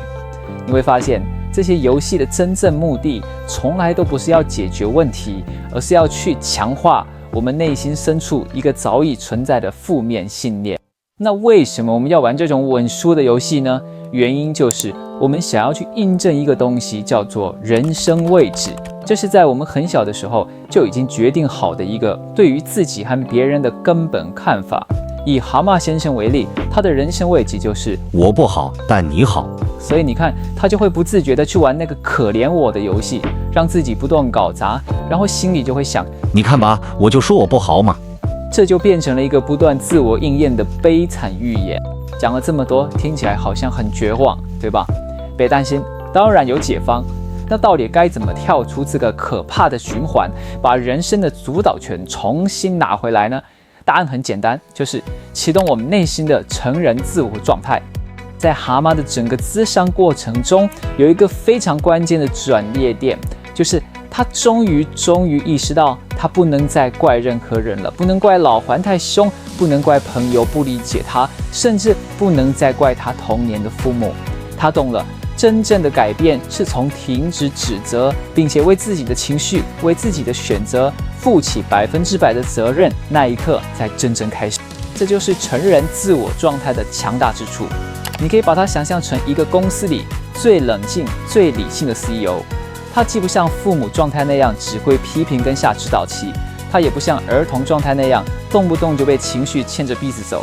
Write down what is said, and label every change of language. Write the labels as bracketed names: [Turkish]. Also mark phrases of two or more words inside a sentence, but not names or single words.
[Chinese] 你會發現這些遊戲的真正目的從來都不是要解決問題，而是要去強化我們內心深處一個早已存在的負面信念。那為什麼我們要玩這種穩輸的遊戲呢？原因就是我們想要去印證一個東西，叫做人生位置。這是在我們很小的時候就已經決定好的一個对於自己和別人的根本看法。以蛤蟆先生為例，他的人生位置就是我不好，但你好。所以你看，他就会不自觉地去玩那個可憐我的遊戲，讓自己不斷搞砸，然後心裡就會想，你看吧，我就說我不好嘛。這就變成了一個不斷自我應驗的悲慘預言。講了這麼多，聽起來好像很絕望，對吧？別擔心，當然有解方。那到底該怎麼跳出這個可怕的循環，把人生的主導權重新拿回來呢？答案很簡單，就是啟動我們內心的成人自我狀態。在蛤蟆的整個諮商過程中，有一個非常關鍵的轉捩點，就是他終於意識到，他不能再怪任何人了，不能怪老獾太兇，不能怪朋友不理解他，甚至不能再怪他童年的父母。他懂了，真正的改变是從停止指責，並且為自己的情緒、為自己的選擇負起100%的責任，那一刻才真正開始。這就是成人自我狀態的強大之處。你可以把它想象成一個公司裡最冷靜、最理性的 CEO， 他既不像父母狀態那樣只會批評跟下指導棋， 它也不像兒童狀態那樣，動不動就被情緒牽着鼻子走。